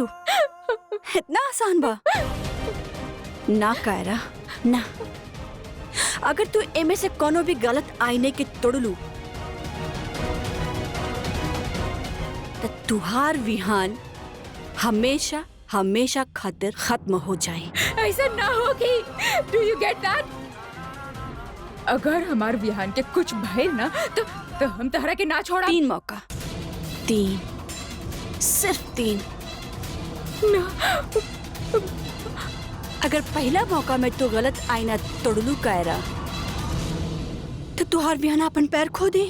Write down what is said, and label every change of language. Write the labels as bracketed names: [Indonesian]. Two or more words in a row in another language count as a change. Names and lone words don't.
[Bhojpuri] इतना आसान बा? ना कायरा ना। अगर तू एमे से कोनो भी गलत आईने के तोड़लू तो तुहार विहान हमेशा हमेशा खातिर खत्म हो जाए। ऐसा ना हो कि, [English] Do you get that? [Bhojpuri] अगर हमार विहान के कुछ भय ना तो हम तहरा के ना छोड़ा। 3 मौका, 3, सिर्फ 3। ना, अगर पहला मौका में तू गलत आईना तोड़लू कायरा तो तुहार विहान अपन पैर खो दे।